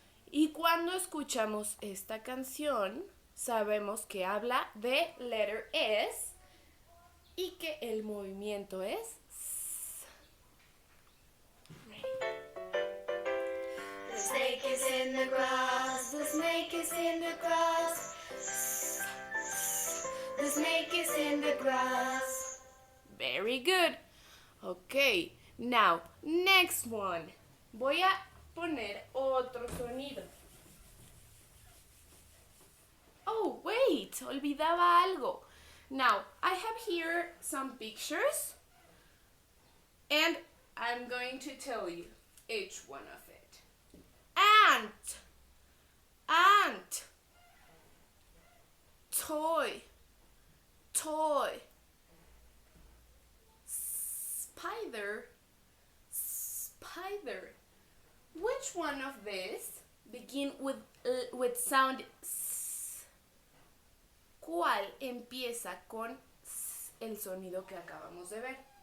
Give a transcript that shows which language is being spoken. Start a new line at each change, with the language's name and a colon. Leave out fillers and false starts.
Spanish: Y cuando escuchamos esta canción, sabemos que habla de
English: letter S
Spanish: y que el movimiento es S.
English: The snake is in the grass, the snake is in the grass. The snake is in the grass. Very good. Okay, now, next one.
Spanish: Voy a poner otro sonido.
English: Oh, wait,
Spanish: olvidaba algo.
English: Now, I have here some pictures, and I'm going to tell you each one of it. Ant, ant, toy, toy, spider, spider. Which one of these begin with sound S?
Spanish: ¿Cuál empieza con S, el sonido que acabamos de ver?